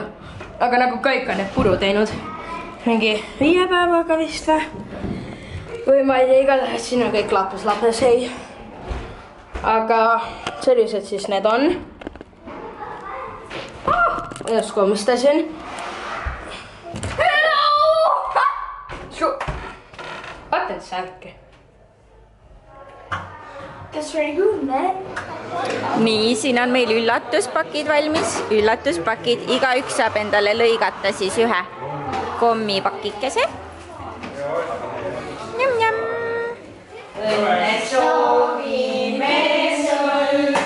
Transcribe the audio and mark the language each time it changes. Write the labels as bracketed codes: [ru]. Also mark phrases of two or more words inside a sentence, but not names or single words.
[et] Aga nagu kõik on need puru teinud. Mingi 5 päevaga vist või ma ei tea, igatahes siin on kõik lapes ei. Aga sellised siis need on. Järsku omistasin. Hello! Vaatan särki. [en] That's very good, man. [et] Nii, siin on meil üllatuspakid valmis. Üllatuspakid. Igaüks saab endale lõigata siis ühe kommipakikese. Njam-njam. Õnne soovime sul.